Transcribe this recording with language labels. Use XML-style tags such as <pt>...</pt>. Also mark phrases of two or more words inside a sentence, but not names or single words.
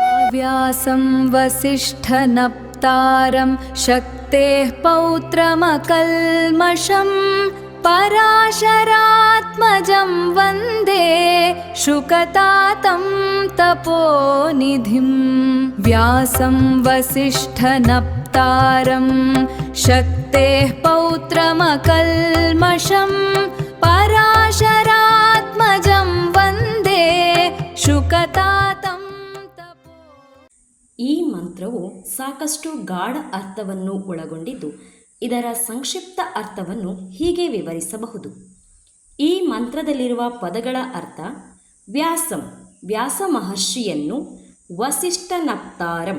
<sa>व्यासं वसिष्ठनप्तारं शक्तेः पौत्रमकल्मषं पराशरात्मजं वन्दे शुकतातं तपोनिधिं। व्यासं वसिष्ठनप्तारं शक्तेः पौत्रमकल्मषं पराशरात्मजं वन्दे शुकतातं।</sa> <kn>ಈ ಮಂತ್ರವು ಸಾಕಷ್ಟು ಗಾಢ ಅರ್ಥವನ್ನು ಒಳಗೊಂಡಿದ್ದು ಇದರ ಸಂಕ್ಷಿಪ್ತ ಅರ್ಥವನ್ನು ಹೀಗೆ ವಿವರಿಸಬಹುದು. ಈ ಮಂತ್ರದಲ್ಲಿರುವ ಪದಗಳ ಅರ್ಥ: ವ್ಯಾಸಂ ವ್ಯಾಸ ಮಹರ್ಷಿಯನ್ನು, ವಸಿಷ್ಠನಪ್ತಾರಂ</kn>